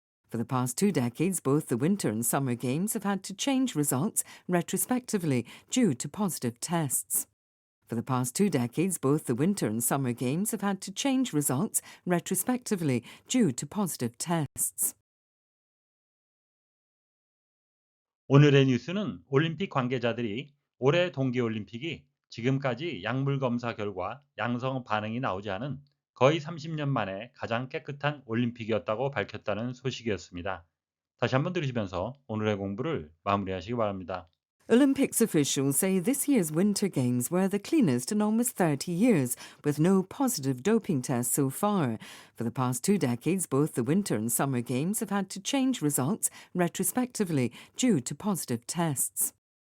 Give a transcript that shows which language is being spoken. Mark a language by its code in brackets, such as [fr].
[en] For the past 2 decades, both the Winter and Summer Games have had to change results retrospectively due to positive tests. For the past 2 decades, both the Winter and Summer Games have had to change results retrospectively due to positive tests. [ko] 오늘의 뉴스는 올림픽 관계자들이 올해 동계올림픽이 지금까지 약물 검사 결과 양성 반응이 나오지 않은 거의 30년 만에 가장 깨끗한 올림픽이었다고 밝혔다는 소식이었습니다. 다시 한번 들으시면서 오늘의 공부를 마무리하시기 바랍니다. [en] Olympics officials say this year's Winter Games were the cleanest in almost 30 years, with no positive doping tests so far. For the past 2 decades, both the Winter and Summer Games have had to change results retrospectively due to positive tests.